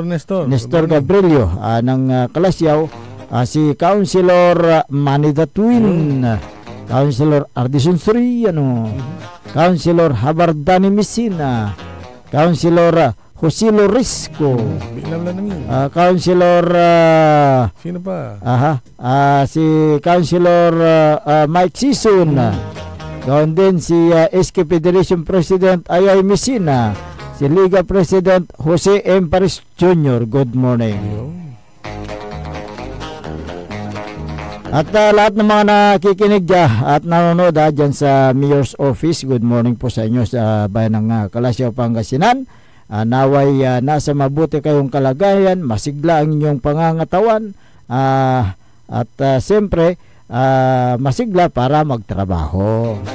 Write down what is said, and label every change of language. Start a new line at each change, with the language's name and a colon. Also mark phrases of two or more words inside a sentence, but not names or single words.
Filipino: Nestor Gabrielio ng Kalasyaw. Si Councilor Manny Datuin, Councilor Ardison Soriano, Councilor Habardani Messina, Councilor Jose Lorisco, Councilor sino pa? Si Councilor Mike Sison. Gawin din si SK Federation President Ayay Messina, si Liga President Jose M. Paris Jr.
English: Good morning.
Filipino: At lahat ng mga nakikinig at nanonood dyan sa Mayor's Office,
English: good morning
Filipino: po sa inyo sa bayan ng Kalasyaw, Pangasinan. Naway nasa mabuti kayong kalagayan, masigla ang inyong pangangatawan, at siyempre masigla para magtrabaho.